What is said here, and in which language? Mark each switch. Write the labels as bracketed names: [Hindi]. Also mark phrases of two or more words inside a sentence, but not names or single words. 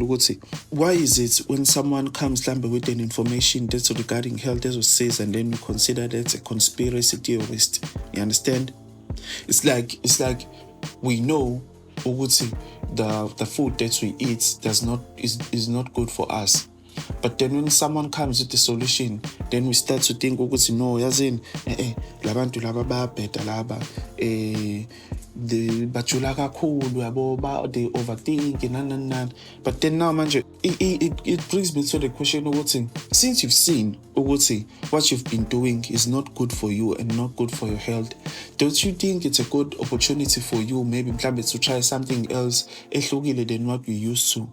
[English] Why is it when someone comes with an information that's regarding health, as says, and then you consider that a conspiracy theorist? You understand? It's like we know the food that we eat is not good for us. But then when someone comes with the solution, then we start to think, no, [North Ndebele] yazin, labantu laba bayabheda laba, bajula kakhulu, [English] they overthink, nan. But then now, manje, it brings me to the question, since you've seen, what you've been doing is not good for you and not good for your health, don't you think it's a good opportunity for you, maybe to try something else than what you used to?